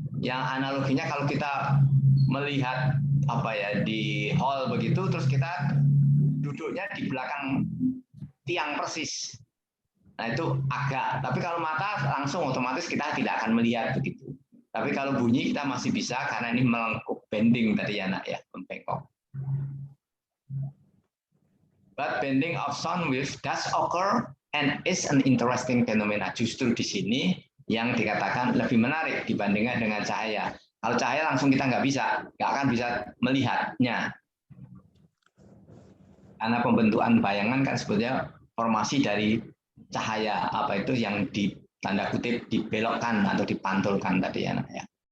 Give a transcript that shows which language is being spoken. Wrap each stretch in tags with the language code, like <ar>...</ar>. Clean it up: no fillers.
<id>Yang analoginya kalau kita melihat di hall begitu, terus kita duduknya di belakang tiang persis. Nah itu agak, tapi kalau mata langsung otomatis kita tidak akan melihat begitu. Tapi kalau bunyi kita masih bisa karena ini melengkup bending tadi ya, Nak ya, membengkok.</id> <en>But bending of sound wave does occur and is an interesting phenomena.</en> <id>Justru di sini yang dikatakan lebih menarik dibandingkan dengan cahaya. Kalau cahaya langsung kita nggak akan bisa melihatnya. Karena pembentukan bayangan kan sebetulnya formasi dari cahaya itu yang di tanda kutip dibelokkan atau dipantulkan tadi ya, Nak ya.</id>